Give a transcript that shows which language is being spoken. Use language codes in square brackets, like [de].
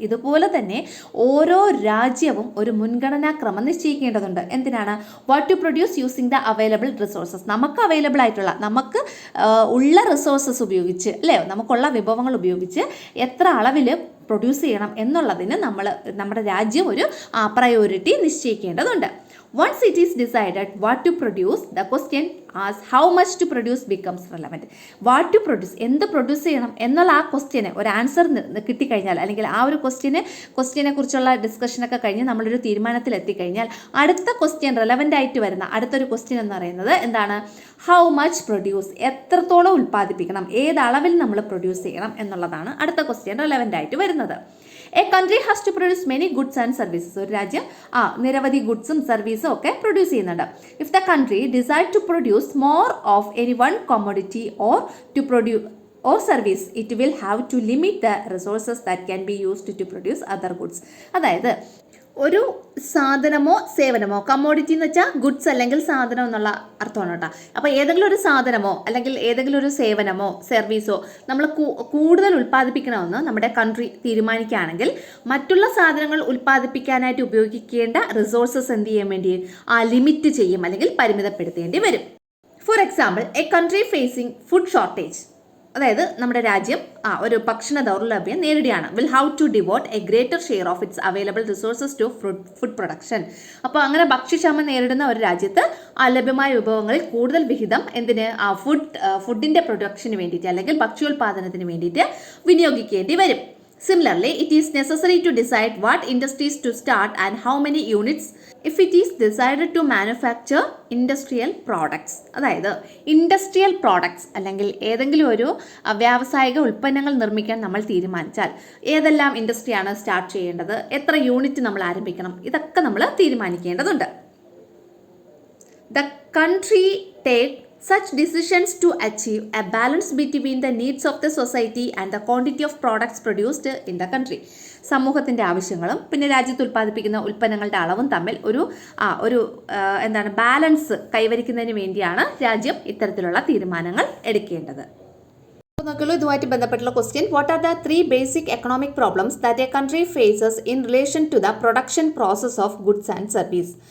[ml] ഇതുപോലെ തന്നെ ഓരോ രാജ്യവും ഒരു മുൻഗണനാ ക്രമം നിശ്ചയിക്കേണ്ടതുണ്ട്. എന്തിനാണ്? [en] What to produce using the available resources. [ml] നമുക്ക് അവൈലബിൾ ആയിട്ടുള്ള, നമുക്ക് ഉള്ള റിസോഴ്സസ് ഉപയോഗിച്ച് അല്ലേ, നമുക്കുള്ള വിഭവങ്ങൾ ഉപയോഗിച്ച് എത്ര അളവിൽ പ്രൊഡ്യൂസ് ചെയ്യണം എന്നുള്ളതിന് നമ്മുടെ രാജ്യം ഒരു priority നിശ്ചയിക്കേണ്ടതുണ്ട്. [en] Once it is decided what to produce, the question as how much to produce becomes relevant. What to produce, [ml] എന്ത് പ്രൊഡ്യൂസ് ചെയ്യണം എന്നുള്ള ആ ക്വസ്റ്റ്യന് ഒരു ആൻസർ കിട്ടിക്കഴിഞ്ഞാൽ, അല്ലെങ്കിൽ ആ ഒരു ക്വസ്റ്റ്യനെ കുറിച്ചുള്ള ഡിസ്കഷനൊക്കെ കഴിഞ്ഞ് നമ്മളൊരു തീരുമാനത്തിൽ എത്തിക്കഴിഞ്ഞാൽ അടുത്ത ക്വസ്റ്റ്യൻ റെലവൻ്റ് ആയിട്ട് വരുന്ന അടുത്തൊരു ക്വസ്റ്റ്യൻ എന്ന് പറയുന്നത് എന്താണ്? [en] how much produce, [ml] എത്രത്തോളം ഉൽപ്പാദിപ്പിക്കണം, ഏത് അളവിൽ നമ്മൾ പ്രൊഡ്യൂസ് ചെയ്യണം എന്നുള്ളതാണ് അടുത്ത ക്വസ്റ്റ്യൻ റെലവൻ്റ് ആയിട്ട് വരുന്നത്. [en] A country has to produce many goods and services. [ml] ഒരു രാജ്യം നിരവധി ഗുഡ്സും സർവീസും ഒക്കെ പ്രൊഡ്യൂസ് ചെയ്യുന്നുണ്ട്. [en] If the country decide to produce more of any one commodity or to produce or service, it will have to limit the resources that can be used to produce other goods. [ml] അതായത് ഒരു സാധനമോ സേവനമോ, commodity എന്ന് വെച്ചാൽ goods അല്ലെങ്കിൽ സാധനം എന്നുള്ള അർത്ഥമാണ് കേട്ടോ. അപ്പോൾ ഏതെങ്കിലും ഒരു സാധനമോ അല്ലെങ്കിൽ ഏതെങ്കിലും ഒരു സേവനമോ സർവീസോ നമ്മൾ കൂടുതൽ ഉൽപ്പാദിപ്പിക്കണമെന്ന് നമ്മുടെ കൺട്രി തീരുമാനിക്കുകയാണെങ്കിൽ മറ്റുള്ള സാധനങ്ങൾ ഉൽപ്പാദിപ്പിക്കാനായിട്ട് ഉപയോഗിക്കേണ്ട റിസോഴ്സസ് എന്ത് ചെയ്യാൻ വേണ്ടി ലിമിറ്റ് ചെയ്യും അല്ലെങ്കിൽ പരിമിതപ്പെടുത്തേണ്ടി വരും. [en] for example, a country facing food shortage, [ml] അതായത് നമ്മുടെ രാജ്യം ഒരു ഭക്ഷണ ദൗർലഭ്യം നേരിടുകയാണ്. [en] Will how to devote a greater share of its available resources to food production. [ml] അപ്പോൾ അങ്ങനെ ഭക്ഷ്യക്ഷാമം നേരിടുന്ന ഒരു രാജ്യത്ത് ലഭ്യമായ വിഭവങ്ങളിൽ കൂടുതൽ വിഹിതം എന്തിന്? ഫുഡിൻ്റെ പ്രൊഡക്ഷന് വേണ്ടിയിട്ട് അല്ലെങ്കിൽ ഭക്ഷ്യോൽപാദനത്തിന് വേണ്ടിയിട്ട് വിനിയോഗിക്കേണ്ടി വരും. [en] Similarly, it is necessary to decide what industries to start and how many units if it is decided to manufacture industrial products. [ml] അതായത് ഇൻഡസ്ട്രിയൽ പ്രോഡക്ട്സ് അല്ലെങ്കിൽ ഏതെങ്കിലും ഒരു വ്യാവസായിക ഉൽപ്പന്നങ്ങൾ നിർമ്മിക്കാൻ നമ്മൾ തീരുമാനിച്ചാൽ ഏതെല്ലാം ഇൻഡസ്ട്രിയാണ് സ്റ്റാർട്ട് ചെയ്യേണ്ടത്, എത്ര യൂണിറ്റ് നമ്മൾ ആരംഭിക്കണം, ഇതൊക്കെ നമ്മൾ തീരുമാനിക്കേണ്ടതുണ്ട്. [en] The country take such decisions to achieve a balance between the needs of the society and the quantity of products produced in the country. [ml] സമൂഹത്തിൻ്റെ ആവശ്യങ്ങളും പിന്നെ രാജ്യത്ത് ഉൽപ്പാദിപ്പിക്കുന്ന ഉൽപ്പന്നങ്ങളുടെ അളവും തമ്മിൽ ഒരു ബാലൻസ് കൈവരിക്കുന്നതിന് വേണ്ടിയാണ് രാജ്യം ഇത്തരത്തിലുള്ള തീരുമാനങ്ങൾ എടുക്കേണ്ടത്. നോക്കുള്ളൂ, ഇതുമായിട്ട് ബന്ധപ്പെട്ടുള്ള question. [en] What are the 3 basic economic problems that a country faces in relation to the production process of goods and service.